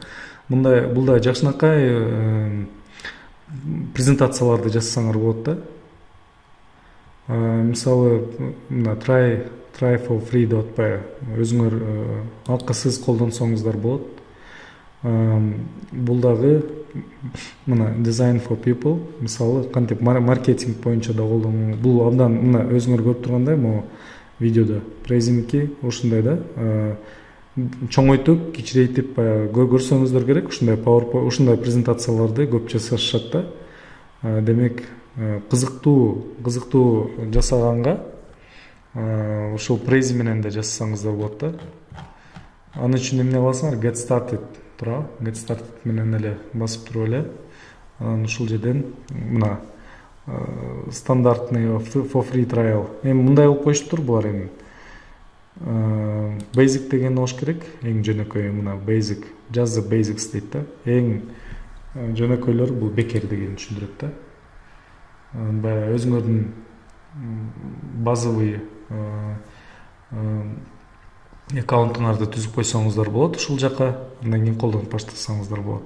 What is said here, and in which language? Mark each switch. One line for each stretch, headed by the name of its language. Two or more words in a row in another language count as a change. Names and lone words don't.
Kyrgyz: Бул да жакшынакай презентацияларды жазсаңар болот да. Мисалы, мына tryforfree.py өзүңөр акысыз колдонсоңуздар болот. Бул дагы мына
English: design for people,
Kyrgyz: мисалы, кантип маркетинг боюнча да колдонуу. Бул абдан мына өзүңөр көрүп тургандай, могу видеодо презиники ушундай да. Чоңойтуп, кичирейтип көрсөңүздөр керек. Ушундай презентацияларды көп жасашат да. Демек, кызыктуу жасаганга ушул прези менен да жазсаңыздар болот да. Аны үчүн эмне кыласыңар?
English: Get started
Kyrgyz: тура.
English: Get started
Kyrgyz: менен эле басып туруп эле, анан ушул жерден мына стандартный
English: for free trial.
Kyrgyz: Эми мындай болуп коюштур булар эми. Basic деген болуш керек, эң жөнөкөй. Мына basic,
English: just the basics
Kyrgyz: дейт да. Эң жөнөкөйлөр бул бекер деген түшүндүрөт да. Баягы өзүңөрдүн базовый аккаунтуңарды түзүп койсоңуздар болот, ушул жака андан кийин колдонуп баштасаңыздар болот.